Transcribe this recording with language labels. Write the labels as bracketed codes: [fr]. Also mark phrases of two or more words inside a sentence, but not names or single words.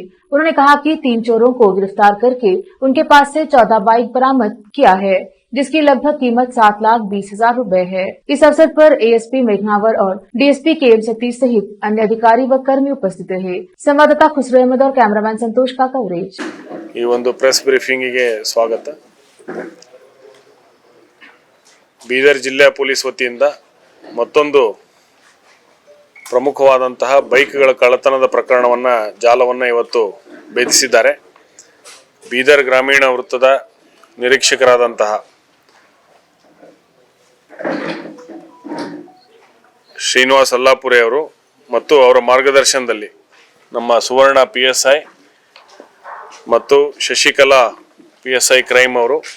[hi] उन्होंने कहा कि 3 चोरों को गिरफ्तार करके उनके पास से 14 बाइक बरामद किया है, जिसकी लगभग कीमत 7,20,000 रुपए है। इस अवसर पर एएसपी मेघनावर और डीएसपी केएम सतीश सहित अन्य अधिकारी व कर्मी उपस्थित रहे। संवाददाता खुसरो अहमद और कैमरामैन संतोष का कवरेज। [kn] ಈ ಒಂದು [en] press briefing [kn] ಸ್ವಾಗತ। ಬೀದರ್ ಜಿಲ್ಲೆ ಪೊಲೀಸ್ ವತಿಯಿಂದ ಮತ್ತೊಂದು ಪ್ರಮುಖವಾದಂತಹ ಬೈಕ್ಗಳ ಕಳ್ಳತನದ ಪ್ರಕರಣವನ್ನ ಜಾಲವನ್ನ ಇವತ್ತು ಭೇದಿಸಿದ್ದಾರೆ। ಬೀದರ್ ಗ್ರಾಮೀಣ ವೃತ್ತದ ನಿರೀಕ್ಷಕರಾದಂತಹ ಶ್ರೀನಿವಾಸ್ ಅಲ್ಲಾಪುರೆ ಅವರು ಮತ್ತು ಅವರ ಮಾರ್ಗದರ್ಶನದಲ್ಲಿ ನಮ್ಮ ಸುವರ್ಣ ಪಿಎಸ್ಐ ಮತ್ತು ಶಶಿಕಲಾ [en] PSI crime [kn] ಅವರು